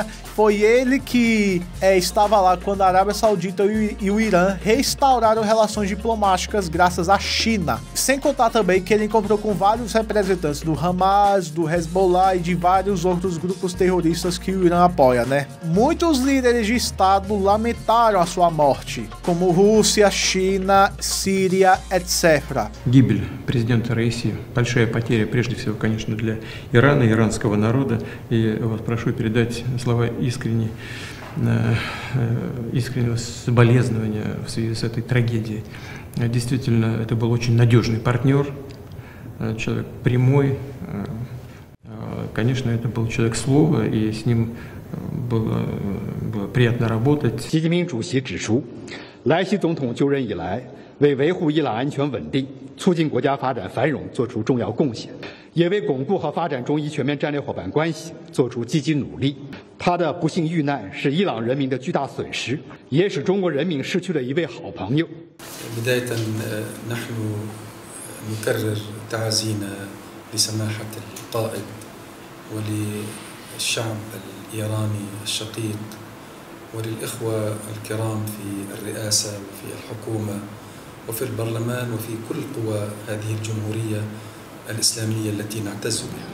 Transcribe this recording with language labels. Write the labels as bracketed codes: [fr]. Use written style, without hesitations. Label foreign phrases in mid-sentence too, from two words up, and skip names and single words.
[pt] Foi ele que estava lá quando a Arábia Saudita e o Irã restauraram relações diplomáticas graças à China. Sem contar também que ele encontrou com vários representantes do Hamas, do Hezbollah e de vários outros grupos terroristas que o Irã apoia, né? Muitos líderes de Estado lamentaram a sua morte, como Rússia, China, Síria, etc. [ru] Гибель президента Раиси – большая потеря, прежде всего, конечно, для Ирана, иранского народа. И вас прошу передать слова искреннего соболезнования в связи с этой трагедией. Действительно, это был очень надежный партнер, человек прямой. Конечно, это был человек слова, и с ним было приятно работать. [zh] 习近平主席指出，莱西总统就任以来，为维护伊朗安全稳定、促进国家发展繁荣做出重要贡献，也为巩固和发展中伊全面战略伙伴关系做出积极努力。他的不幸遇难是伊朗人民的巨大损失，也使中国人民失去了一位好朋友。 [ar] بداية نحن نكرر تعازينا لسماحة القائد وللشعب الإيراني الشقيق وللإخوة الكرام في الرئاسة وفي الحكومة وفي البرلمان وفي كل قوى هذه الجمهورية الإسلامية التي نعتز بها.